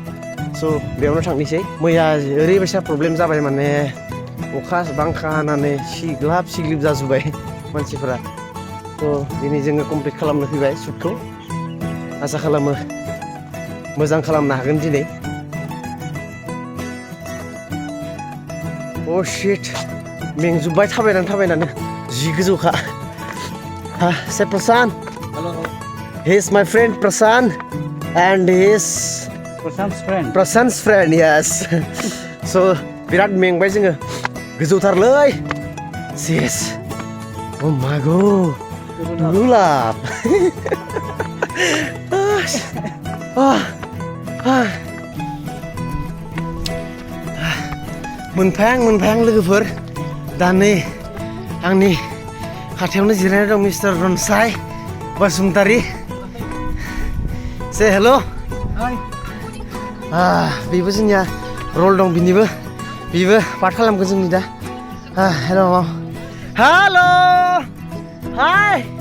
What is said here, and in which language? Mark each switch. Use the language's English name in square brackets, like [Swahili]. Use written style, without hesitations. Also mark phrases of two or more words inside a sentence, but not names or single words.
[Bodo] स' बेयावनो थांनोसै मैया ओरैबायसा प्रब्लेम जाबाय माने अखा बांखा हानानै सिग्लिब जाजोब्बाय मानसिफोरा थ' दिनै जोङो कमप्लिट खालामनो फैबाय शुटखौ आसा खालामो मोजां खालामनो हागोन दिनै अ शिट मेंजोब्बाय थाबायनानै जि गोजौखा say Prasan [English] Hello. he is my friend Prasan and he is Prasan's friend yes so [Bodo] बिराद मेंबाय जोङो गोजौथारलै [English] yes oh my god lulap [Bodo] मोनफायां लोगोफोर दा नै आंनि खाथियावनो जिरायना दं मिस्टार रनसाय बसुमतारी से हेलो बेबो जोंनिया रल दं बिनिबो बेबो पार्ट खालामगोन जोंनि दा हेल' हेल' हाय